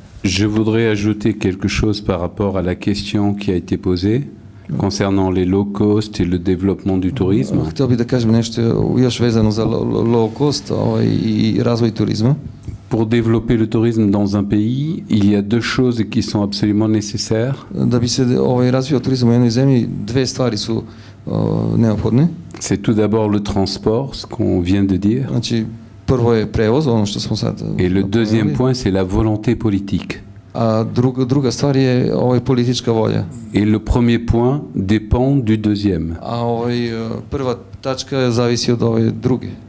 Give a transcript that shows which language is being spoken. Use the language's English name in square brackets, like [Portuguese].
[French] Je voudrais ajouter quelque chose par rapport à la question qui a été posée concernant les low cost et le développement du tourisme. [Serbian] Htio bih da kažem nešto još vezano za low cost i razvoj turizma. [French] Pour développer le tourisme dans un pays, il y a deux choses qui sont absolument nécessaires. [Serbian] Da bi se razvio turizam u jednoj zemlji, dve stvari su neophodne. [French] C'est tout d'abord le transport, ce qu'on vient de dire. [Serbian] Znači, prvo je prevoz, ono što smo sad... [French] Et le deuxième point, c'est la volonté politique. [Serbian] A druga stvar je politička volja. [French] Et le premier point dépend du deuxième. [Serbian] A prva tačka zavisi od ove druge.